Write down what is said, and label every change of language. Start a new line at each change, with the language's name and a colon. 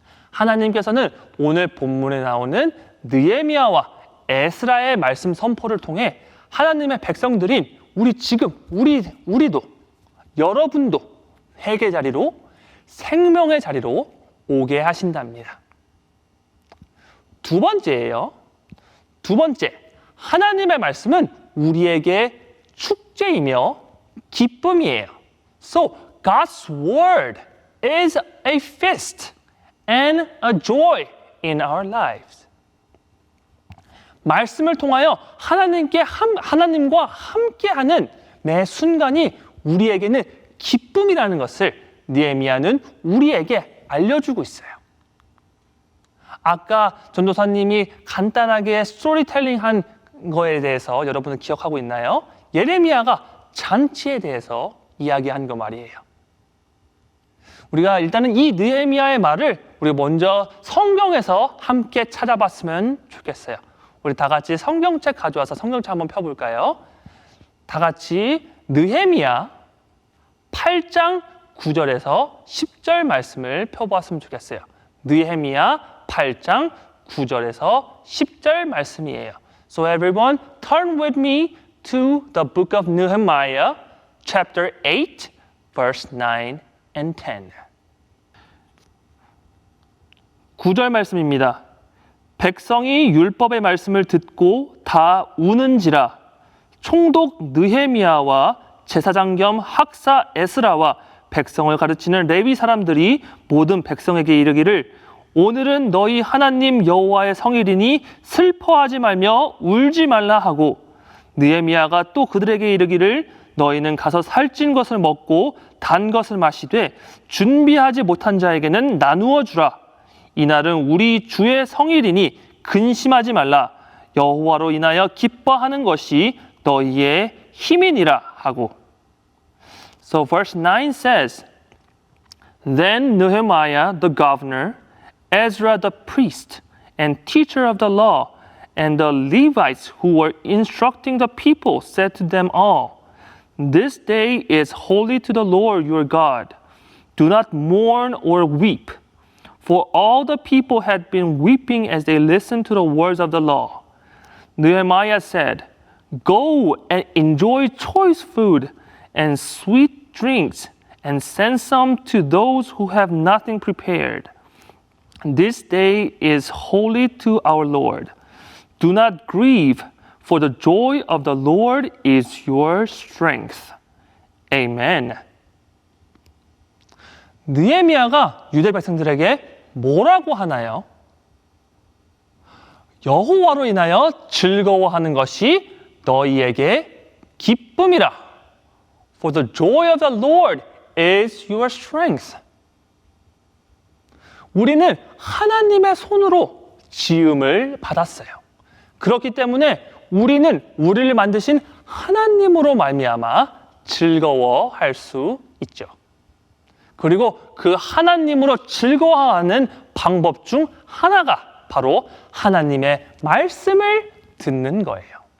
Korean: 하나님께서는 오늘 본문에 나오는 느헤미야와 에스라의 말씀 선포를 통해 하나님의 백성들인 우리도 여러분도 회개 자리로 생명의 자리로 오게 하신답니다. 두 번째예요. 두 번째, 하나님의 말씀은 우리에게 축제이며 기쁨이에요.
English: So God's word is a feast and a joy in our lives.
Korean: 말씀을 통하여 하나님과 함께하는 매 순간이 우리에게는 기쁨이라는 것을 느헤미야는 우리에게 알려주고 있어요. 아까 전도사님이 간단하게 스토리텔링 한 거에 대해서 여러분은 기억하고 있나요? 예레미야가 잔치에 대해서 이야기한 거 말이에요. 우리가 일단은 이 느헤미야의 말을 우리 먼저 성경에서 함께 찾아봤으면 좋겠어요. 우리 다 같이 성경책 가져와서 성경책 한번 펴볼까요? 다 같이 느헤미야 8장 9절에서 10절 말씀을 펴보았으면 좋겠어요. 느헤미야 8장 9절에서 10절 말씀이에요.
English: So everyone turn with me to the book of Nehemiah chapter 8 verse 9 and 10.
Korean: 9절 말씀입니다. 백성이 율법의 말씀을 듣고 다 우는지라 총독 느헤미야와 제사장 겸 학사 에스라와 백성을 가르치는 레위 사람들이 모든 백성에게 이르기를 오늘은 너희 하나님 여호와의 성일이니 슬퍼하지 말며 울지 말라 하고 느헤미야가 또 그들에게 이르기를 너희는 가서 살찐 것을 먹고 단 것을 마시되 준비하지 못한 자에게는 나누어 주라. 이날은 우리 주의 성일이니 근심하지 말라. 여호와로 인하여 기뻐하는 것이 너희의 힘이니라 하고.
English: So verse 9 says, Then Nehemiah the governor, Ezra the priest and teacher of the law, and the Levites who were instructing the people said to them all, This day is holy to the Lord your God. Do not mourn or weep. For all the people had been weeping as they listened to the words of the law. Nehemiah said, Go and enjoy choice food and sweet drinks, and send some to those who have nothing prepared. This day is holy to our Lord. Do not grieve, for the joy of the Lord is your strength. Amen.
Korean: 느헤미야가 유대 백성들에게 뭐라고 하나요? 여호와로 인하여 즐거워하는 것이 너희에게 기쁨이라.
English: For the joy of the Lord is your strength.
Korean: 우리는 하나님의 손으로 지음을 받았어요. 그렇기 때문에 우리는 우리를 만드신 하나님으로 말미암아 즐거워할 수 있죠. 그리고 그 하나님으로 즐거워하는 방법 중 하나가 바로 하나님의 말씀을 듣는 거예요.